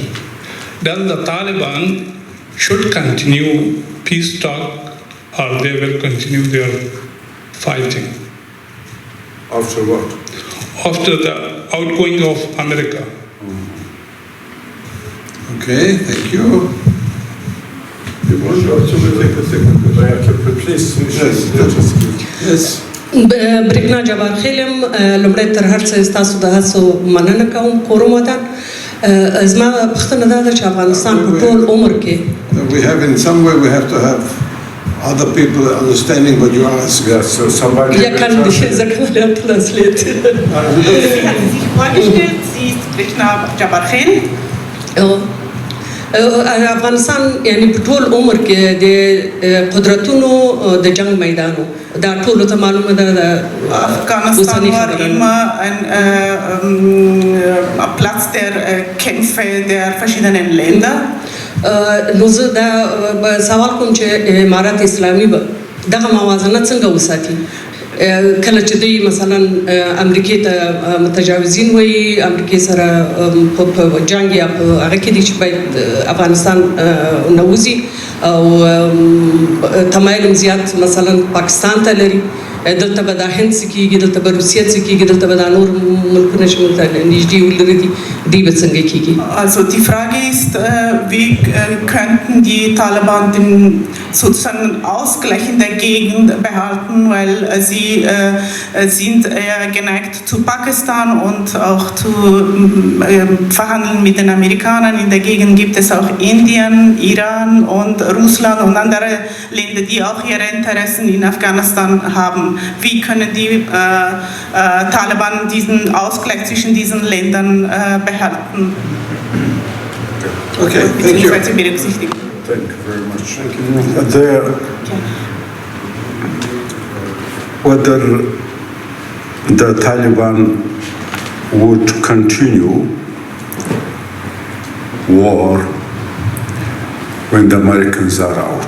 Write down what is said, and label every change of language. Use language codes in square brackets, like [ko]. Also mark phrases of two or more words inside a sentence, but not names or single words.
[en] Does the Taliban should continue peace talk or they will continue their fighting? After what? After the outgoing of America. Okay, thank you. [ps] برکنا جبار خیلم لومړی تر هر څه ستاسو د هڅو مننه کوم کوم وطن زما پوښتنه دا ده چې افغانستان په ټول عمر کې [en] we have in some way we have to have other people understanding what you ask. Yes, so somebody. [de] Ja, kann ich translate. Sie hat sich vorgestellt, sie ist Brikna Jabbar Khail. [ps] افغانستان یعنی په ټول عمر کې د قدرتونو د جنگ میدانو دا ټول ته معلومه ده [de] Afghanistan war immer ein Platz der Kämpfe der verschiedenen Länder. [ps] نو زه دا سوال کوم چې امارات اسلامي به دغه موازنه څنګه وساتي کله چې دوی مثلا امریکای ته متجاوزین وایي امریکای سره په جنگ یا په هغه کې دي چې باید افغانستان نوځي او تمایل زیات مثلا پاکستان ته لري دلته به د هند څخه کېږي دلته به روسیه څخه کېږي دلته به د نور ملکونه چې موږ ته نږدې ولري دی به څنګه کېږي. [de] Also die Frage ist, wie könnten die Taliban den sozusagen Ausgleich in der Gegend behalten, weil sie sind eher geneigt zu Pakistan und auch zu verhandeln mit den Amerikanern. In der Gegend gibt es auch Indien, Iran und Russland und andere Länder, die auch ihre Interessen in Afghanistan haben. Wie können die Taliban diesen Ausgleich zwischen diesen Ländern behalten? [en] Okay, thank you. Thank you very much. Whether the Taliban would continue war when the Americans are out?